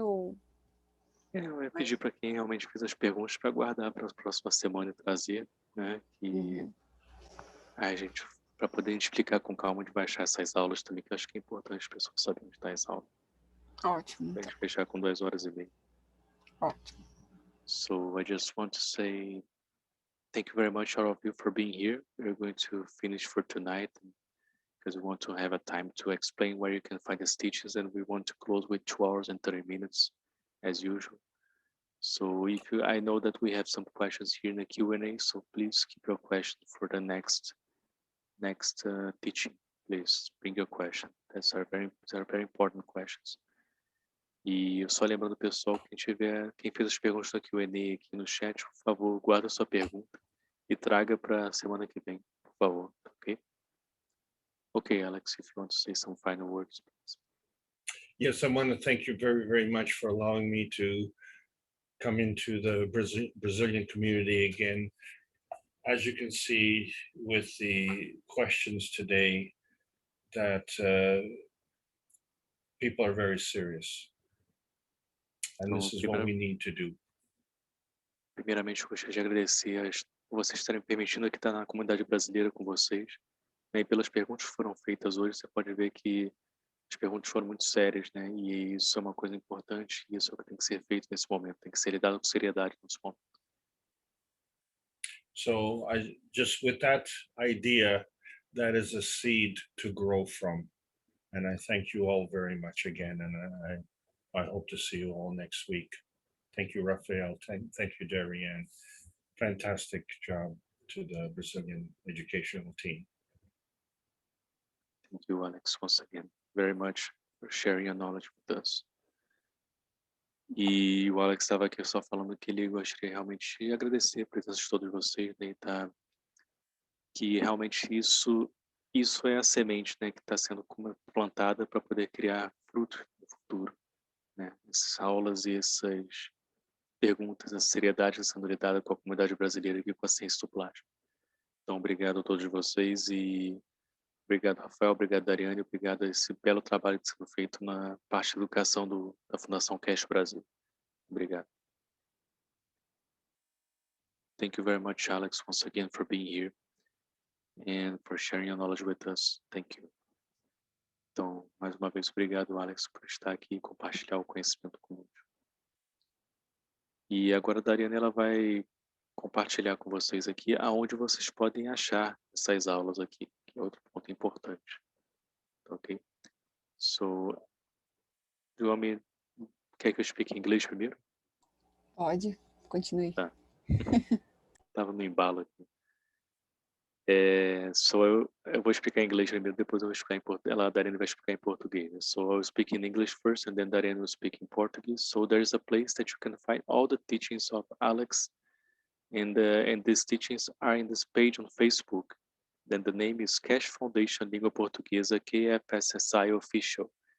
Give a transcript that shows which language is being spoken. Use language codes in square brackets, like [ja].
[pt] Ou... Eu ia pedir para quem realmente fez as perguntas para guardar para a próxima semana e trazer, né? Que a gente, para poder explicar com calma de baixar essas aulas também, que eu acho que é importante as pessoas saberem onde está essa aula. Ótimo. Para a gente fechar com 2h30. Ótimo. [en] So I just want to say thank you very much all of you for being here. We're going to finish for tonight because we want to have a time to explain where you can find these teachings, and we want to close with 2 hours and 30 minutes as usual. So I know that we have some questions here in the Q&A, so please keep your question for the next teaching. Please bring your question. These are very important questions. [pt] E só lembrando, pessoal, quem fez as perguntas da Q&A aqui no chat, por favor, guarda a sua pergunta e traga para a semana que vem, por favor, ok? [en] Okay, Alex, if you want to say some final words, please. Yes, I want to thank you very, very much for allowing me to come into the Brazilian community again. As you can see with the questions today, that people are very serious. And this is what we need to do. [pt] Primeiramente, eu gostaria de agradecer vocês estarem permitindo aqui estar na comunidade brasileira com vocês. E pelas perguntas que foram feitas hoje, você pode ver que as perguntas foram muito sérias, né? E isso é uma coisa importante, e isso é o que tem que ser feito nesse momento, tem que ser lidado com seriedade nesse momento. [en] So just with that idea, that is a seed to grow from. And I thank you all very much again, and I hope to see you all next week. Thank you, Rafael. Thank you, Darianne. Fantastic job to the Brazilian educational team. Thank you, Alex, once again, very much for sharing your knowledge with us. [pt] E o Alex estava aqui só falando que ele gostaria realmente de agradecer a presença de todos vocês, né, que realmente isso é a semente, né, que está sendo plantada para poder criar frutos no futuro, né? Essas aulas e essas perguntas, essa seriedade sendo lidada com a comunidade brasileira e com a ciência do plástico. Então, obrigado a todos vocês e obrigado, Rafael, obrigado, Dariane, obrigado a esse belo trabalho que está sendo feito na parte de educação da Fundação Keshe Brasil. Obrigado. [en] Thank you very much, Alex, once again for being here and for sharing your knowledge with us. Thank you. [pt] Então, mais uma vez, obrigado, Alex, por estar aqui e compartilhar o conhecimento conosco. E agora a Dariane, ela vai compartilhar com vocês aqui aonde vocês podem achar essas aulas aqui, que é outro ponto importante. Ok? [en] So, do you want me... [pt] Quer que eu explique em inglês primeiro? Pode, continue. Tá. Tava no embalo aqui. Eu vou explicar em inglês primeiro, depois eu vou explicar em português. A Dariane vai explicar em português. [en] So I will speak in English first, and then Dariane will speak in Portuguese. So there is a place that you can find all the teachings of Alex, and these teachings are in this page on Facebook. Then the name is Keshe Foundation Língua Portuguesa KFSSI Official.